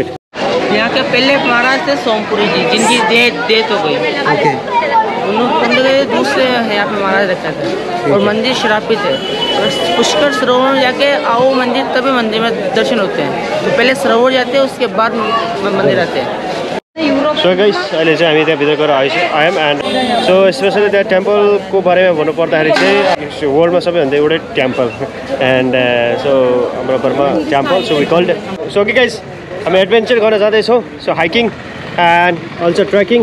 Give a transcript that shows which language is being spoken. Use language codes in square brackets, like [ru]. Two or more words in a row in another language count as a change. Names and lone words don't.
[hi] यहाँ के पहले महाराज थे सोमपुरी जी, जिनकी डेथ हो गई। Okay. उन्होंने दूसरे यहाँ पे महाराज रखा था और मंदिर श्रापित है। और पुष्कर सरोवर जाके आओ मंदिर, तभी मंदिर में दर्शन होते हैं। तो पहले सरोवर जाते हैं, उसके बाद मंदिर आते हैं। [en] so guys [ne] अहिले चाहिँ हामी त्यहाँ भित्र गएर आयौँ [en] and so [ne] स्पेसली त्यहाँ टेम्पलको बारेमा भन्नुपर्दाखेरि चाहिँ वर्ल्डमा सबैभन्दा एउटै टेम्पल [en] and so [ne] हाम्रो घरमा टेम्पल [en] so we called. [ne] सो कि गाइस हामी एडभेन्चर गर्न जाँदैछौँ। [en] so hiking and also trekking.